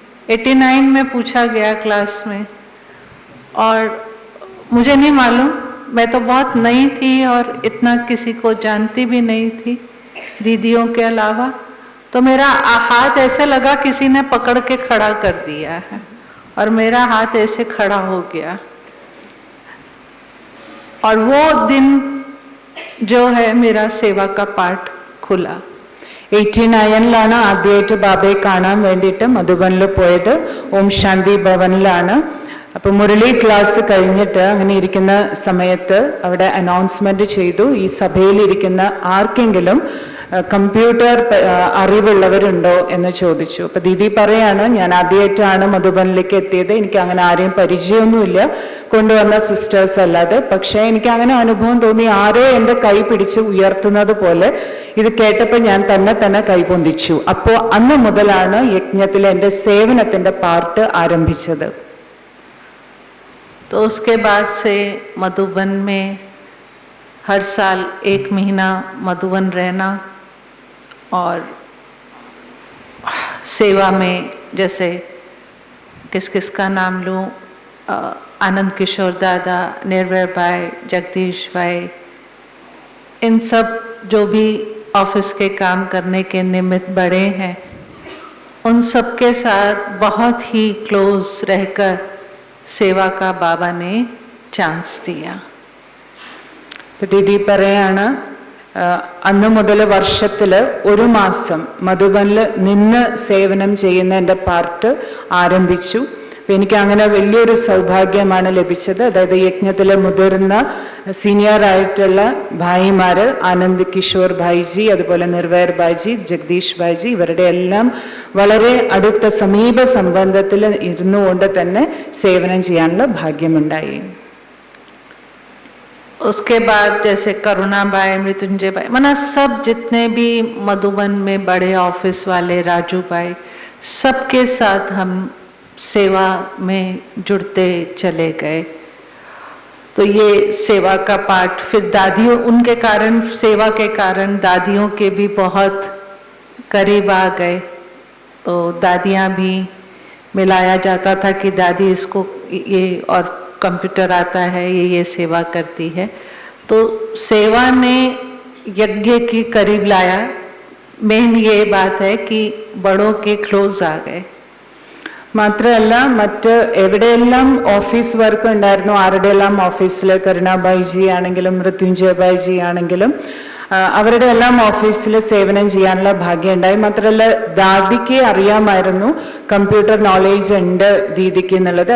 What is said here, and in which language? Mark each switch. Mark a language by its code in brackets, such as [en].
[hi] 89 में पूछा गया क्लास में, और मुझे नहीं मालूम, मैं तो बहुत नई थी और इतना किसी को जानती भी नहीं थी दीदियों के अलावा. तो मेरा हाथ ऐसे लगा किसी ने पकड़ के खड़ा कर दिया है, और मेरा हाथ ऐसे खड़ा हो गया. और वो दिन जो है मेरा सेवा का पाठ खुला। [ml] 89-ലാണ് ആദ്യമായിട്ട് ബാബയെ കാണാൻ വേണ്ടിയിട്ട് മധുബനിൽ പോയത്. ഓം ശാന്തി ഭവനിലാണ്. അപ്പോൾ മുരളി ക്ലാസ് കഴിഞ്ഞിട്ട് അങ്ങനെ ഇരിക്കുന്ന സമയത്ത് അവിടെ അനൗൺസ്മെന്റ് ചെയ്തു, ഈ സഭയിലിരിക്കുന്ന ആർക്കെങ്കിലും കമ്പ്യൂട്ടർ അറിവുള്ളവരുണ്ടോ എന്ന് ചോദിച്ചു. അപ്പൊ ദീദി പറയാണ്, ഞാൻ ആദ്യമായിട്ടാണ് മധുബനിലേക്ക് എത്തിയത്, എനിക്ക് അങ്ങനെ ആരെയും പരിചയമൊന്നുമില്ല, കൊണ്ടുവന്ന സിസ്റ്റേഴ്സ് അല്ലാതെ. പക്ഷേ എനിക്ക് അങ്ങനെ അനുഭവം തോന്നി, ആരോ എൻ്റെ കൈ പിടിച്ച് ഉയർത്തുന്നത് പോലെ. ഇത് കേട്ടപ്പോൾ ഞാൻ തന്നെ കൈപൊന്തിച്ചു. അപ്പോൾ അന്ന് മുതലാണ് യജ്ഞത്തിലെ എൻ്റെ സേവനത്തിന്റെ പാർട്ട് ആരംഭിച്ചത്. [hi] तो उसके बाद से मधुबन में हर साल 1 महीना मधुबन रहना और सेवा में, जैसे किस किस का नाम लूँ, आनंद किशोर दादा, निर्भय भाई, जगदीश भाई, इन सब जो भी ऑफिस के काम करने के निमित्त बड़े हैं, उन सब के साथ बहुत ही क्लोज रहकर सेवा का बाबा ने चांस दिया. [ml] ദീദി പറയാണ്, അന്ന് മുതൽ വർഷത്തിൽ 1 മാസം മധുബനിൽ നിന്ന് സേവനം ചെയ്യുന്ന എൻ്റെ പാർട്ട് ആരംഭിച്ചു. അപ്പം എനിക്ക് അങ്ങനെ വലിയൊരു സൗഭാഗ്യമാണ് ലഭിച്ചത്. അതായത് യജ്ഞത്തിലെ മുതിർന്ന സീനിയർ ആയിട്ടുള്ള ഭായിമാര്, ആനന്ദ് കിഷോർ ഭായിജി, അതുപോലെ നിർവൈർ ഭായിജി, ജഗദീഷ് ഭായിജി, ഇവരുടെ എല്ലാം വളരെ അടുത്ത സമീപ സംബന്ധത്തിൽ ഇരുന്നുകൊണ്ട് തന്നെ സേവനം ചെയ്യാനുള്ള ഭാഗ്യമുണ്ടായി. [hi] उसके बाद जैसे करुणा भाई, मृत्युंजय भाई, माना सब जितने भी मधुबन में बड़े ऑफिस वाले, राजू भाई, सबके साथ हम सेवा में जुड़ते चले गए. तो ये सेवा का पार्ट, फिर दादियों, उनके कारण, सेवा के कारण दादियों के भी बहुत करीब आ गए. तो दादियाँ भी मिलाया जाता था कि दादी इसको ये, और कंप्यूटर आता है, ये सेवा करती है. तो सेवा ने यज्ञ की करीब लाया. मेन ये बात है कि बड़ों के क्लोज आ गए. [ml] മാത്രമല്ല മറ്റ് എവിടെയെല്ലാം ഓഫീസ് വർക്ക് ഉണ്ടായിരുന്നു, ആരുടെയെല്ലാം ഓഫീസിൽ, കരുണാബായിജി ആണെങ്കിലും മൃത്യുഞ്ജയ ബായിജി ആണെങ്കിലും അവരുടെ എല്ലാം ഓഫീസിൽ സേവനം ചെയ്യാനുള്ള ഭാഗ്യം ഉണ്ടായി. മാത്രമല്ല ദാദിക്ക് അറിയാമായിരുന്നു കമ്പ്യൂട്ടർ നോളേജ് ഉണ്ട് ദീദിക്ക് എന്നുള്ളത്.